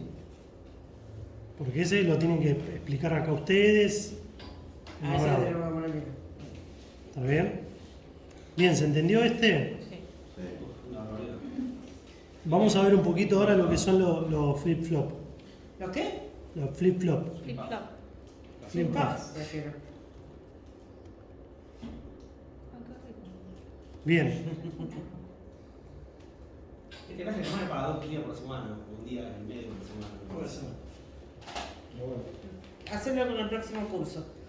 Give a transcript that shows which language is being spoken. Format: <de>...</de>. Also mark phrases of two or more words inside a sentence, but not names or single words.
<es>Porque ese lo tienen que explicar acá ustedes. A ese Bravo. le tenemos que poner miedo. ¿Está bien? Bien, ¿se entendió este? Sí. Vamos a ver un poquito ahora lo que son los flip-flop. ¿Los qué? Los flip-flop. Flip flop. Flip-flops, prefiero. Bien. Este caso se llama para 2 días por semana, un día y medio por semana. Puede ser. Pero bueno. Hacerlo con el próximo curso.</es>